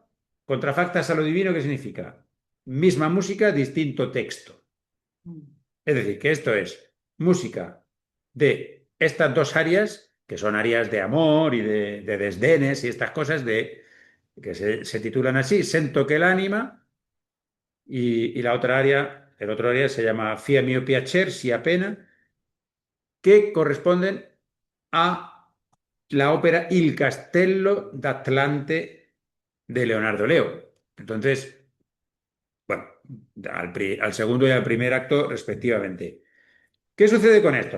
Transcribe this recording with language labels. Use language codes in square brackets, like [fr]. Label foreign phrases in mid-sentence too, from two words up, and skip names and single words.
[es] Contrafactas a lo divino, ¿qué significa? Misma música, distinto texto. Es decir, que esto es música de estas 2 arias, que son arias de amor y de desdenes y estas cosas que se titulan así, [it] Sento che l'anima, [es] y la otra aria, el otro aria se llama Fia mio piacer, sia pena, que corresponden a la ópera Il Castello d'Atlante de Leonardo Leo. Entonces, bueno, al segundo y al primer acto respectivamente. ¿Qué sucede con esto?